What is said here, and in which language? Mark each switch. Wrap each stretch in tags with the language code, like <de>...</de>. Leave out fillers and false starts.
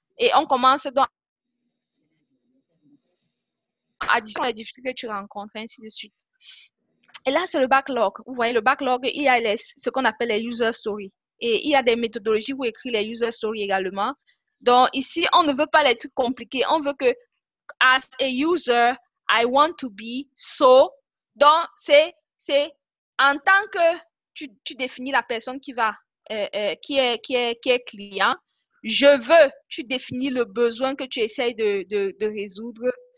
<fr>Et on commence donc à additionner les difficultés que tu rencontres, ainsi de suite. Et là, c'est le backlog. Vous voyez, le backlog, il y a ce qu'on appelle les user stories. Et il y a des méthodologies pour écrire les user stories également. Donc, ici, on ne veut pas les trucs compliqués. On veut que,</fr> <en>as a user, I want to be so.</en> <fr>Donc, c'est en tant que tu définis la personne qui est client. Je veux, tu définis le besoin que tu essayes de résoudre.</fr>